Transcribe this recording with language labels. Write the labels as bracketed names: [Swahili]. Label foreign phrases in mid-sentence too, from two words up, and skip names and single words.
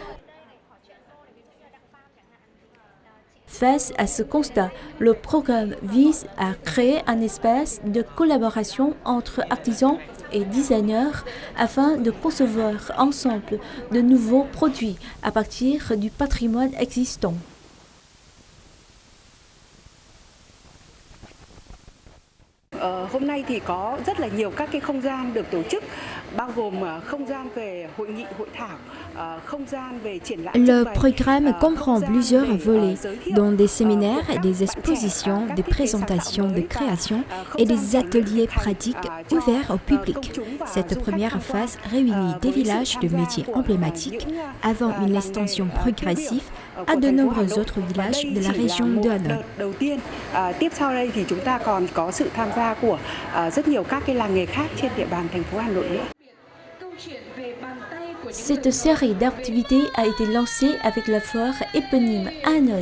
[French] Face à ce constat, le programme vise à créer un espace de collaboration entre artisans et designers afin de concevoir ensemble de nouveaux produits à partir du patrimoine existant. [Vietnamese] Hôm nay thì có rất là nhiều các cái không gian được tổ chức, bao gồm không gian về hội nghị hội thảo, không gian về triển lãm. [French] Le programme comprend plusieurs volets, dont des séminaires, des expositions, des présentations de création et des ateliers pratiques ouverts au public. Cette première phase réunit des villages de métiers emblématiques avant une extension progressive à de nombreux autres villages de la région de Hanoï. [Vietnamese] Tiếp sau đây thì chúng ta còn có sự tham gia của rất nhiều các cái làng nghề khác trên địa bàn thành phố Hà Nội nữa. [French] Cette série d'activités a été lancée avec la foire éponyme à Hanoï.